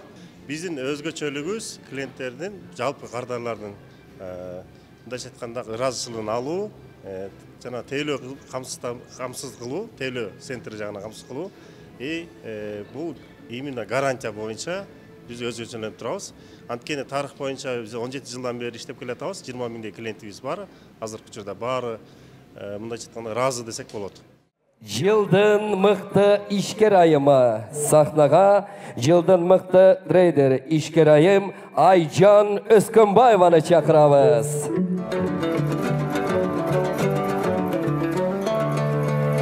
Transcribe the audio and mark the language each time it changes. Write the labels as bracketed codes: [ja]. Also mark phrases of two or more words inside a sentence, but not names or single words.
[ky] Биздин өзгөчөлүгүбүз клиенттердин жалпы кардарлардын мындайча айтканда ыраазычылыгын алуу, жана тейлөө камсыз кылуу, тейлөө центри жагынан камсыз кылуу. Бул именно гарантия боюнча биз өзгөчөлөнүп турабыз. Анткени тарых боюнча биз 17 жылдан бери иштеп келатабыз. 20 миңдей клиентибиз бар. Азыркы учурда баары мындайча айтканда ыраазы десек болот. Жылдың мықты ишкер айымы сахнага жылдың мықты трейдер ишкер айым Айжан Өскөнбаеваны чакырабыз.